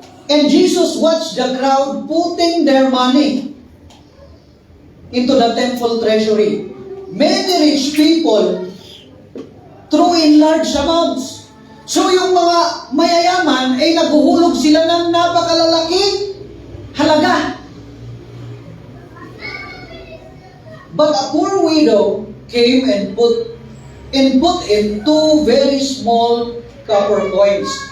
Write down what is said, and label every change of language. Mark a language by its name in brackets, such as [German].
[English] And Jesus watched the crowd putting their money into the temple treasury. Many rich people threw in large amounts. [Filipino] So yung mga mayayaman ay naguhulog sila ng napakalalaking halaga. [English] But a poor widow came and put in two very small copper coins.